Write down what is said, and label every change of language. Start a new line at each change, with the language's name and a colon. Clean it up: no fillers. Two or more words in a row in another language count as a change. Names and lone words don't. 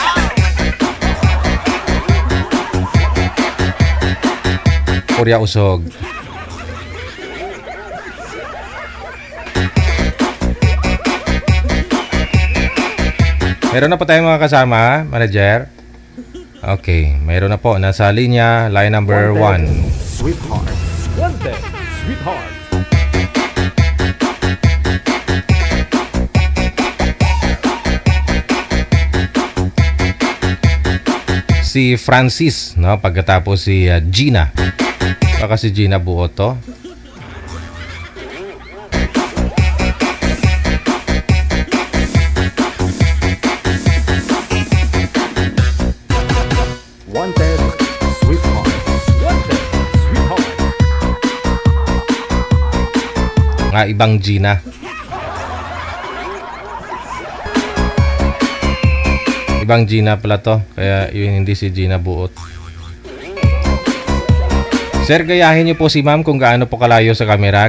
Filipino: Kurya usog. Meron na po tayong mga kasama, manager. Okay, meron na po. Nasa linya,
English: line number 1. Sweetheart. Wanted, Sweetheart.
Filipino: Si Francis, no? Pagkatapos si Gina. Baka si Gina buo to.
English: Wanted, Sweetheart. Wanted, Sweetheart.
Filipino: Nga ibang Gina. Ibang Gina pala to. Kaya yun hindi si Gina Buot. Sir, gayahin niyo po si ma'am kung gaano po kalayo sa camera.